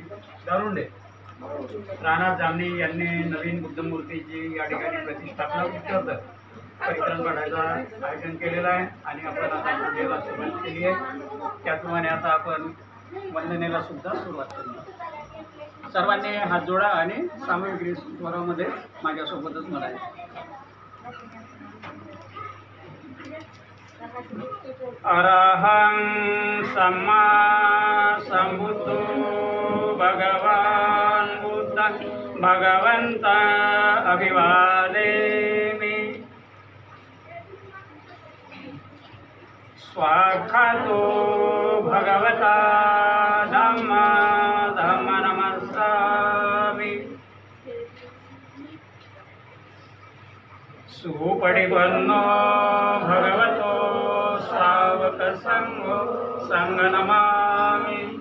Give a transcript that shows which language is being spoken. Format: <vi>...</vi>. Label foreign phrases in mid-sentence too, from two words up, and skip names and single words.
<mr>दारुंडे, राणा जामणी यांनी नवीन बुद्धमूर्तीची या ठिकाणी प्रतिष्ठापना इत्यर्थ परिक्रम काढायचं आयोजन केलेलं आहे आणि आपण आता पूजेला सुरुवात केली आहे. त्याचप्रमाणे आता आपण वंदनेला सुद्धा सुरुवात करू. सर्वांनी हात जोडा आणि सामूहिक स्वरामध्ये माझ्यासोबतच म्हणाले.</mr> <pi>अरहं सम्मा संबुद्धो भगवान बुद्ध भगवंत अभिवादेमि. स्वाक्षातो भगवता धम्मा धम्म नमस्सामि. सुपटिपन्नो भगवतो श्रावक संघो संघ नमामि.</pi>